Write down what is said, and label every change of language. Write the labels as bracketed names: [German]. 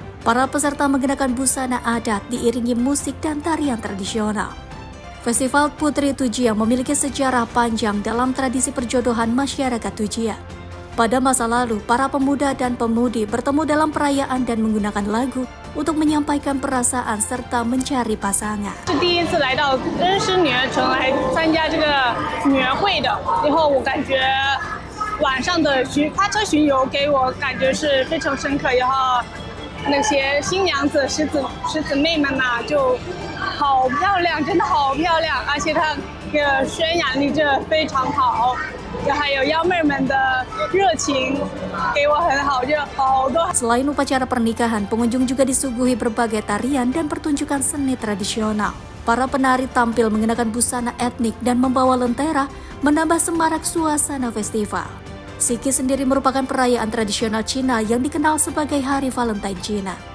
[Indonesian] Para peserta mengenakan busana adat diiringi musik dan tarian tradisional. Festival Putri Tujia memiliki sejarah panjang dalam tradisi perjodohan masyarakat Tujia. Pada masa lalu, para pemuda dan pemudi bertemu dalam perayaan dan menggunakan lagu untuk menyampaikan perasaan serta mencari pasangan. [Chinese] 是第一次来到恩施女儿城来参加这个女儿会的，然后我感觉晚上的花车巡游给我感觉是非常深刻，然后那些新娘子十姊妹们呐就好漂亮，真的好漂亮，而且她这个渲染力真的非常好。还有幺妹们的热情给我很好，就好多。 [Indonesian] Selain upacara pernikahan, pengunjung juga disuguhi berbagai tarian dan pertunjukan seni tradisional. Para penari tampil mengenakan busana etnik dan membawa lentera, menambah semarak suasana festival. Siki sendiri merupakan perayaan tradisional Cina yang dikenal sebagai Hari Valentine Cina.